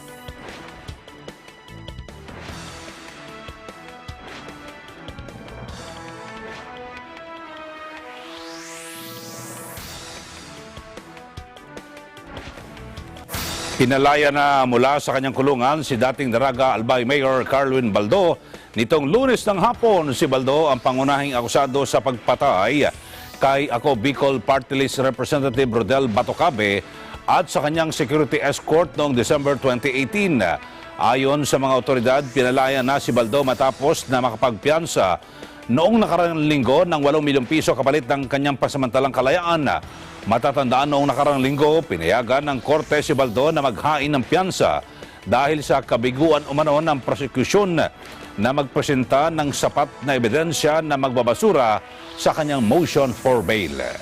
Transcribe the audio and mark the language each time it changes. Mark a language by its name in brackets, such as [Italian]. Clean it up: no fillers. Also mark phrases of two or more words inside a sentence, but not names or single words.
[Filipino] Pinalaya na mula sa kanyang kulungan si dating Daraga Albay Mayor Carwin Baldo. Nitong Lunes ng hapon, si Baldo ang pangunahing akusado sa pagpatay kay Ako Bicol Party List Representative Rodel Batocabe at sa kanyang [English] security escort [Filipino] noong December 2018. Ayon sa mga otoridad, pinalaya na si Baldo matapos na makapagpiyansa noong nakaraang linggo ng 8 milyong piso kapalit ng kanyang pasamantalang kalayaan. Matatandaan noong nakarang linggo, pinayagan ng korte si Baldo na maghain ng piyansa dahil sa kabiguan umano ng prosekusyon na magpresenta ng sapat na ebidensya na magbabasura sa kanyang [English] motion for bail.